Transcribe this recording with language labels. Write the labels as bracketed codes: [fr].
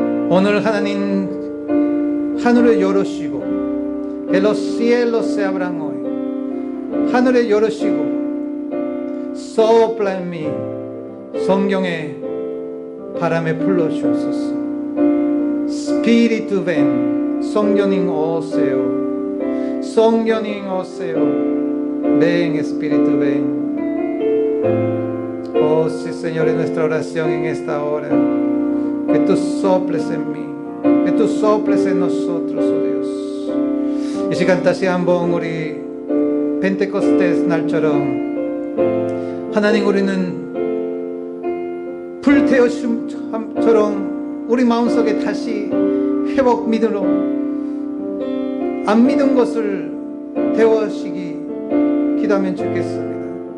[ko] 오늘 하나님 하늘을 열으시고, [es] que los cielos se abran hoy. [ko] 하늘을 열으시고 [es] sopla en mí. [ko] 성령의 바람에 불러주옵소서. [es] Espíritu ven. [ko] 성령님 오세요. 성령님 오세요. [es] Ven, Espíritu ven. Oh sí, Señor, en nuestra oración en esta hora, que tú soples en mí, que tú soples en nosotros, oh Dios. [ko] 이 시간 다시 한번 우리 펜테코스테 날처럼 하나님, 우리는 불태우심처럼 우리 마음속에 다시 회복 믿음으로 안 믿은 것을 태우시기 기도하면 좋겠습니다.